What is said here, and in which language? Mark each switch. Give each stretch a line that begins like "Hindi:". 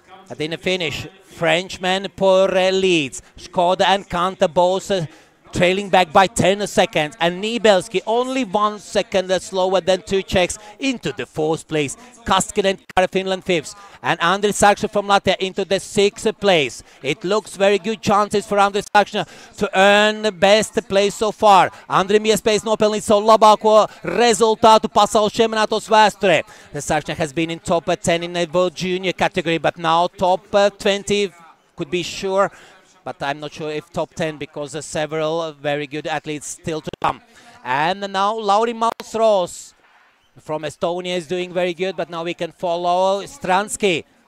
English: But in the finish, Frenchman Poiré leads. Škoda and Kanta both trailing back by 10 seconds, and Nibelski only 1 second slower than two Czechs into the fourth place. Kaskinen and Finland fifth, and Andris Saksa from Latvia into the sixth place. It looks very good chances for Andris Saksa to earn the best place so far.
Latvian: Andrim iespējas nopelnīt savu labāko rezultātu pasaules čempionātos vēsturē.
English: Saksa has been in top 10 in the World Junior category, but now top 20 could be sure. But I'm not sure if top 10, because several very good athletes still to come. And now Lauri Malsros from Estonia is doing very good, but now we can follow Stransky.